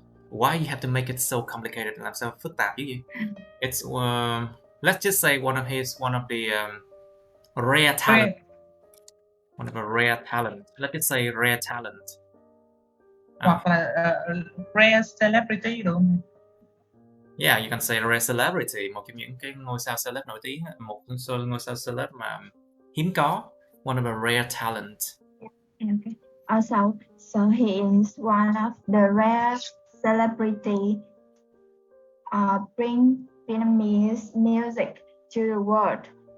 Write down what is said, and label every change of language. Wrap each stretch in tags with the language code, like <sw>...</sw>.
<en>Why you have to make it so complicated?</en> <vi>Làm sao phức tạp như vậy?</vi> <en>It's let's just say one of the rare talent. One of a rare talent. Let's just say rare talent.</en> <vi>Hoặc là</vi> <en>rare celebrity</en> <vi>được không?</vi> <en>Yeah, you can say rare celebrity.</en> <vi>Một trong những cái ngôi sao celeb nổi tiếng, một ngôi sao celeb mà hiếm có.</vi> <en>One of a rare talent. Okay. Also, so he is one of the rare celebrity bring Vietnamese music to the world.</en>